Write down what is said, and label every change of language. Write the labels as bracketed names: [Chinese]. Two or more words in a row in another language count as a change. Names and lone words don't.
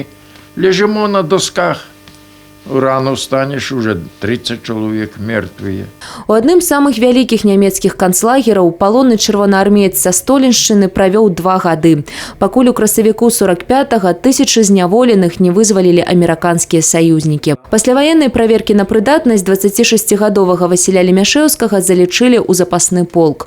[Russian] Лежимо на досках. Рано встанешь, уже 30 человек мертвые. [Belarusian] У адным з самых вялікіх нямецкіх канцлагераў палонны чырвонаармеец са Століншчыны правёў 2 гады. Пакуль у красавіку 45-го тысячы зняволеных не вызвалілі амерыканскія саюзнікі. Пасляваеннай праверкі на прыдатнасць 26-гадовага Васіля Лемяшэўскага залічылі ў запасны полк.